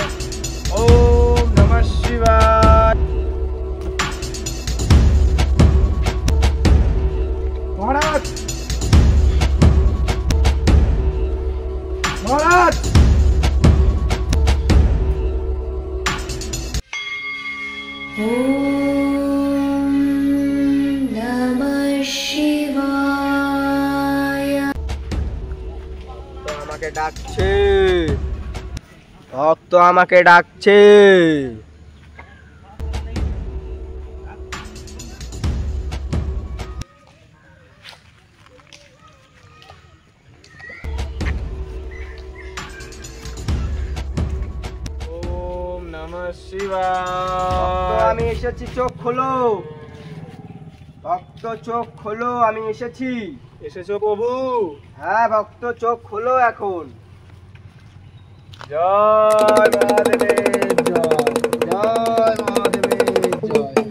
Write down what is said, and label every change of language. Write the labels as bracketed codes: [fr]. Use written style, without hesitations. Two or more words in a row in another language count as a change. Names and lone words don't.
[sa] ओम नमः शिवाय। महाराज महाराज ओम नमः शिवाय। [bn] তো আমাকে ডাকছে, ভক্ত আমাকে ডাকছে। [sa] ओम नमः ভক্ত शिवाय। [bn] আমি এসেছি, চোখ খোলো। ভক্ত চোখ খোলো, আমি এসেছি। এসেছো প্রভু? হ্যাঁ ভক্ত চোখ খোলো এখন। জয় মহাদেবের জয়, জয় মহাদেবের জয়।